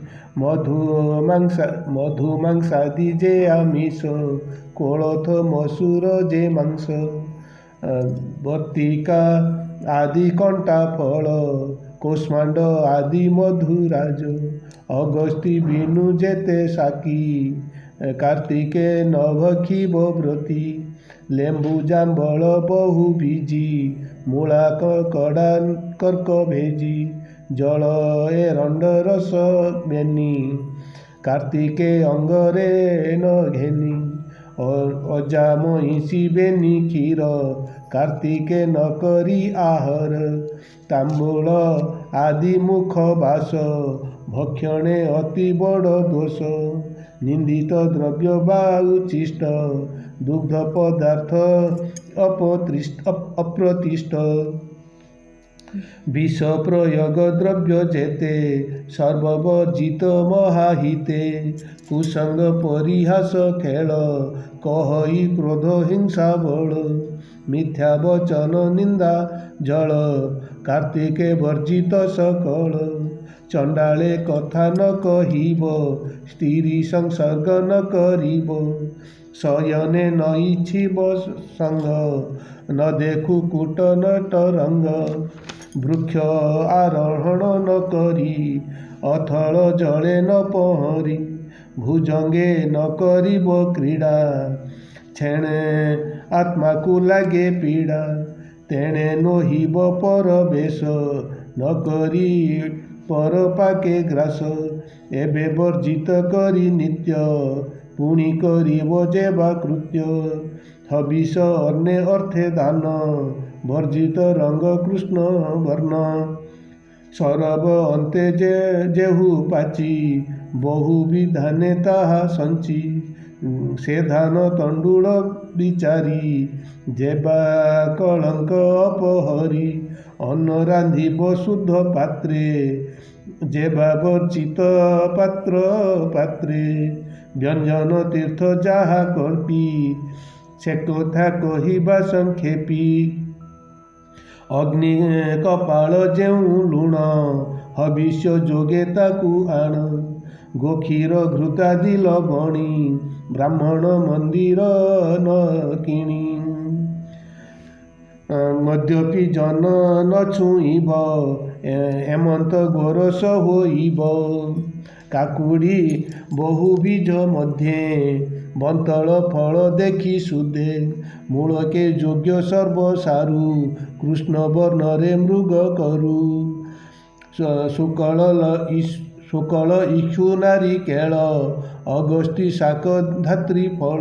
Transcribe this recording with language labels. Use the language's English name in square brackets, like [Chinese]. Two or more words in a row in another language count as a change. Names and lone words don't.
[Odia] ମଧୁ ମାଂସାଦି ଯେ ଆମିଷ, କୋଳଥ ମସୂର ଯେ ମାଂସ। ବର୍ତ୍ତିକା ଆଦି କଣ୍ଟା ଫଳ, କୋଷ୍ମାଣ୍ଡ ଆଦି ମଧୁରାଜ। ଅଗସ୍ତି ବିନୁ ଯେତେ ଶାକି, କାର୍ତ୍ତିକେ ନଭଖିବ ବ୍ରତୀ। ଲେମ୍ବୁ ଜାମ୍ବୁଳ ବହୁ ବୀଜୀ, ମୂଳା କଡ଼ା କର୍କ ଭେଜି। ଜଳ ଏରଣ୍ଡ ରସ ବେନି, କାର୍ତ୍ତିକେ ଅଙ୍ଗରେ ନ ଘେନି। ଅଜା ମହିଷୀ ବେନି କ୍ଷୀର, କାର୍ତ୍ତିକେ ନ କରି ଆହର। ତାମ୍ବୂଳ ଆଦି ମୁଖ ବାସ, ଭକ୍ଷଣେ ଅତି ବଡ଼ ଦୋଷ। ନିନ୍ଦିତ ଦ୍ରବ୍ୟ ବା ଉଚ୍ଛିଷ୍ଟ, ଦୁଗ୍ଧ ପଦାର୍ଥ ଅପ୍ରତିଷ୍ଠ। ବିଷ ପ୍ରୟୋଗ ଦ୍ରବ୍ୟ ଯେତେ, ସର୍ବବର୍ଜିତ ମହାହିତେ। କୁସଙ୍ଗ ପରିହାସ ଖେଳ, କହଇ କ୍ରୋଧ ହିଂସା ବଳ। ମିଥ୍ୟା ବଚନ ନିନ୍ଦା ଜଳ, କାର୍ତ୍ତିକେ ବର୍ଜିତ ସକଳ। ଚଣ୍ଡାଳେ କଥା ନ କହିବ, ସ୍ତ୍ରୀ ସଂସର୍ଗ ନ କରିବ। ଶୟନେ ନ ଇଚ୍ଛିବ ସଙ୍ଗ, ନ ଦେଖୁ କୂଟ ନଟ ରଙ୍ଗ। ବୃକ୍ଷ ଆରୋହଣ ନ କରି, ଅଥଳ ଜଳେ ନ ପହରି। ଭୁଜଙ୍ଗେ ନ କରିବ କ୍ରୀଡ଼ା, ଛେଣେ ଆତ୍ମା କୋ ଲାଗେ ପୀଡ଼ା। ତେଣେ ନୋହିବ ପରବେଶ, ନ କରି ପର ପାକେ ଗ୍ରାସ। ଏବେ ବର୍ଜିତ କରି ନିତ୍ୟ, ପୁଣି କରିବ ଯେବା କୃତ୍ୟ। ହବିଷ ଅନ୍ୟ ଅର୍ଥେ ଦାନ, ବର୍ଜିତ ରଙ୍ଗ କୃଷ୍ଣ ବର୍ଣ୍ଣ। ସରବ ଅନ୍ତେ ଯେହୁ ପାଚି, ବହୁ ବିଧାନେ ତାହା ସଞ୍ଚି। ସେ ଧାନ ତଣ୍ଡୁଳ ବିଚାରି, ଯେବା କଳଙ୍କ ଅପହରି। ଅନ୍ନ ରାନ୍ଧିବ ଶୁଦ୍ଧ ପାତ୍ରେ, ଯେବା ବର୍ଜିତ ପାତ୍ର ପାତ୍ରେ। ବ୍ୟଞ୍ଜନ ତୀର୍ଥ ଯାହା କଳ୍ପି, ସେ କଥା କହିବା ସଂକ୍ଷେପି। ଅଗ୍ନି କପାଳ ଯେଉ ଲୁଣ, ହବିଷ୍ୟ ଯୋଗେ ତାକୁ ଆଣ। ଗୋକ୍ଷୀର ଘୃତାଦି ଲବଣୀ, ବ୍ରାହ୍ମଣ ମନ୍ଦିର ନ କିଣି। ମଦ୍ୟପି ଜନ ନ ଛୁଇବ, ହେମନ୍ତ ଗୋରସ ହୋଇବ। କାକୁଡ଼ି ବହୁ ବୀଜ ମଧ୍ୟେ, ବନ୍ତଳ ଫଳ ଦେଖି ସୁଧେ। ମୂଳକେ ଯୋଗ୍ୟ ସର୍ବ ସାରୁ, କୃଷ୍ଣ ବର୍ଣ୍ଣରେ ମୃଗ କରୁ। ଶୁକଳ ଇକ୍ଷୁ ନାରୀ କେଳ, ଅଗସ୍ତି ଶାକ ଧାତ୍ରୀ ଫଳ।